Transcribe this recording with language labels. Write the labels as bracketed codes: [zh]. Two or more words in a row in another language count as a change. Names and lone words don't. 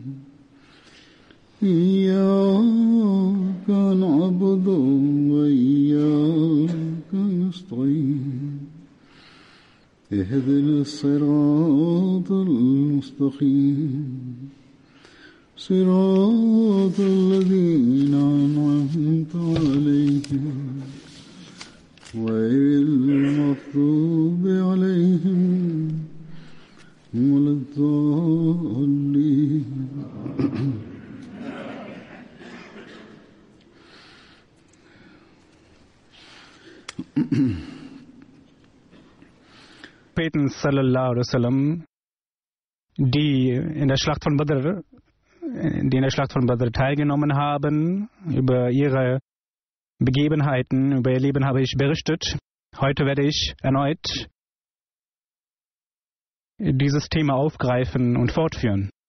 [ar] إياك نعبد وإياك نستعين اهدنا الصراط المستقيم صراط الذين أنعمت عليهم غير المغضوب عليهم ولا الضالين. Propheten صلى الله عليه وسلم, [de] die in der Schlacht von Badr teilgenommen haben, über ihre Begebenheiten, über ihr Leben habe ich berichtet. Heute werde ich erneut dieses Thema aufgreifen und fortführen.